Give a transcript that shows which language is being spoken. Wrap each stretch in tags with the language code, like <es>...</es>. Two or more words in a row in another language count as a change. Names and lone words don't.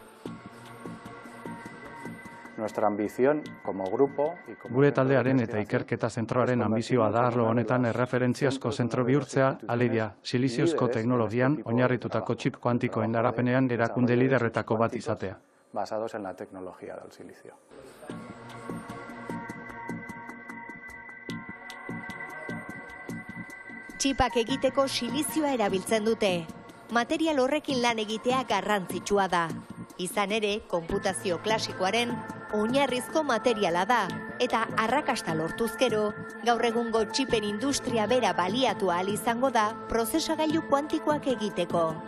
<eu>Gure taldearen eta ikerketa zentroaren anbizioa da arlo honetan erreferentziazko zentro bihurtzea, alegia, siliziozko teknologian oinarritutako txip kuantikoen garapenean erakunde liderretako bat izatea.</eu> <es>Basados en la tecnología del silicio.</es> <eu>Txipak egiteko silizioa erabiltzen dute. Material horrekin lan egitea garrantzitsua da. Izan ere, konputazio klasikoaren oinarrizko materiala da, eta arrakasta lortuzkero, gaur egungo txipen industria bera baliatu ahal izango da prozesagailu kuantikoak egiteko.</eu>